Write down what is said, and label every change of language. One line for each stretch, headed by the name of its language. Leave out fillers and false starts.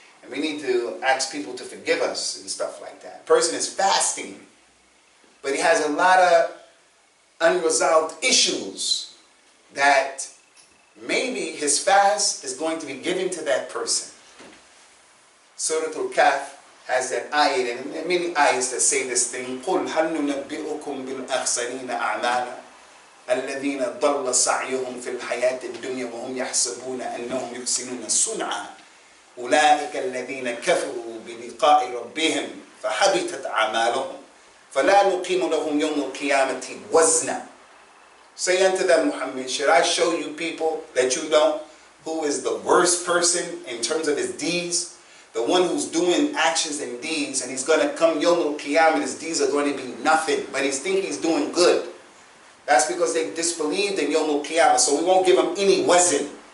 English: And we need to ask people to forgive us and stuff like that. A person is fasting, but he has a lot of unresolved issues that maybe his fast is going to be given to that person. Surah Al-Kahf has that ayat, and there are many ayats that say this thing.
Arabic: قُلْ هَلْ نُنَبِّئُكُمْ بِالْأَخْسَرِينَ أَعْمَالًا. الذين ضل سعيهم في الحياة الدنيا وهم يحسبون أنهم يحسنون صنعا أولئك الذين كفروا بلقاء ربهم فحبطت أعمالهم فلا نقيم لهم يوم القيامة وزنا.
English: Say unto them, Muhammad, should I show you people that you know who is the worst person in terms of his deeds? The one who's doing actions and deeds, and he's going to come Yawm al-Qiyamah and his deeds are going to be nothing, but he thinks he's doing good. That's because they disbelieved in Yawm al-Qiyamah, so we won't give him any wazn.